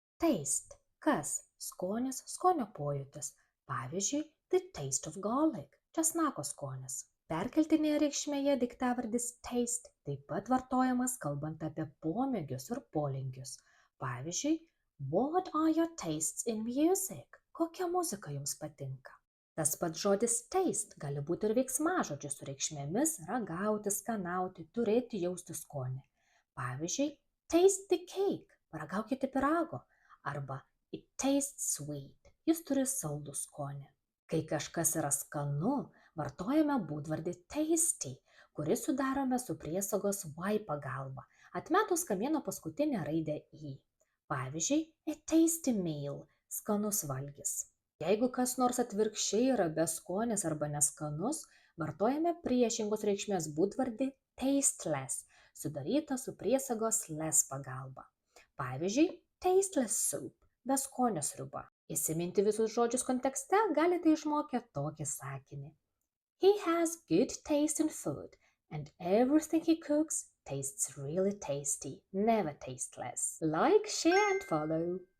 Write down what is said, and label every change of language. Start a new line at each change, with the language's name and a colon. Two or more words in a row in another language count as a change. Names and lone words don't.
English: Taste.
Lithuanian: Kas? Skonis, skonio pojūtis. Pavyzdžiui,
English: the taste of garlic.
Lithuanian: Česnako skonis. Perkeltinėje reikšmėje daiktavardis taste taip pat vartojamas kalbant apie pomėgius ir polinkius. Pavyzdžiui,
English: what are your tastes in music?
Lithuanian: Kokia muzika jums patinka? Tas pats žodis taste gali būti ir veiksmažodžiu su reikšmėmis ragauti, skanauti, turėti, jausti skonį. Pavyzdžiui,
English: taste the cake,
Lithuanian: paragaukite pyrago, arba
English: it tastes sweet,
Lithuanian: jis turi saldų skonį. Kai kažkas yra skanu, vartojame būdvardį tasty, kurį sudarome su priesagos y pagalba, atmetus kamieno paskutinę raidę i. Pavyzdžiui,
English: a tasty meal,
Lithuanian: skanus valgis. Jeigu kas nors atvirkščiai yra beskonis arba neskanus, vartojame priešingos reikšmės būdvardį tasteless, sudarytą su priesagos less pagalba. Pavyzdžiui,
English: tasteless soup,
Lithuanian: beskonio sriuba. Įsiminti visus žodžius kontekste galite išmokę tokį sakinį.
English: He has good taste in food, and everything he cooks tastes really tasty, never tasteless. Like, share and follow.